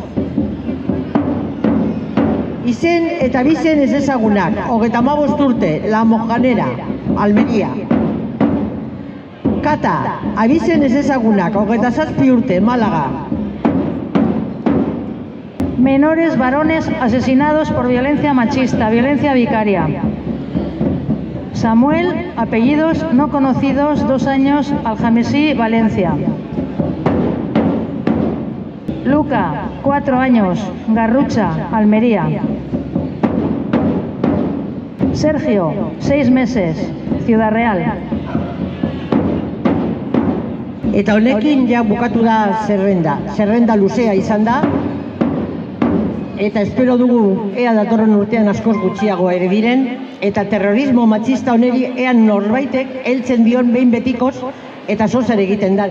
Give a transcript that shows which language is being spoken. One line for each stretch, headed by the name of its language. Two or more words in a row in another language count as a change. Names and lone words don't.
Basque: Izen eta bizen ezezagunak, 35 urte, La Mojanera, Almería. Kata, abizen ezezagunak, 27 urte, Málaga.
Spanish: Menores varones asesinados por violencia machista, violencia vicaria. Samuel, apellidos no conocidos, 2 años, Algemesí, Valencia. Luca, 4 años, Garrucha, Almería. Sergio, 6 meses, Ciudad Real.
Basque: Eta honekin ja bukatu da zerrenda luzea izan da. Eta espero dugu ea datorren urtean askoz gutxiago ere diren, eta terrorismo matxista honeri ean norbaitek heltzen dion behin betikoz eta zozer egiten da.